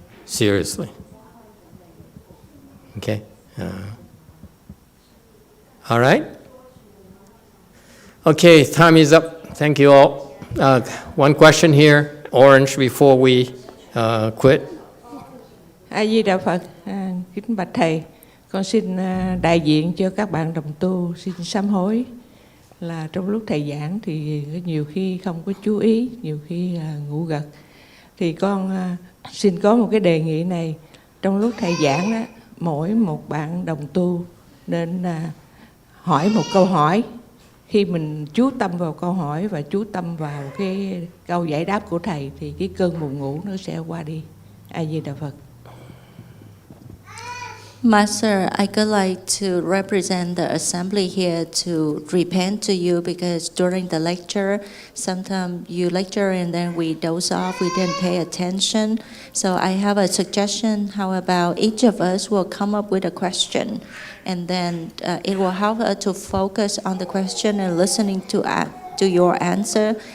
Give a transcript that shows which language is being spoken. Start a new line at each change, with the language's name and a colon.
English: Seriously. Okay? All right? Okay, time is up. Thank you all. One question here, orange, before we quit.
Vietnamese: A Di Đà Phật, kính bạch thầy, con xin đại diện cho các bạn đồng tu xin sám hối là trong lúc thầy giảng thì nhiều khi không có chú ý, nhiều khi ngủ gật. Thì con xin có một cái đề nghị này, trong lúc thầy giảng đó, mỗi một bạn đồng tu nên hỏi một câu hỏi. Khi mình chú tâm vào câu hỏi và chú tâm vào cái câu giải đáp của thầy thì cái cơn buồn ngủ nó sẽ qua đi. A Di Đà Phật.
English: Master, I would like to represent the assembly here to repent to you because during the lecture, sometimes you lecture and then we doze off, we didn't pay attention. So I have a suggestion. How about each of us will come up with a question and then it will help us to focus on the question and listening to your answer.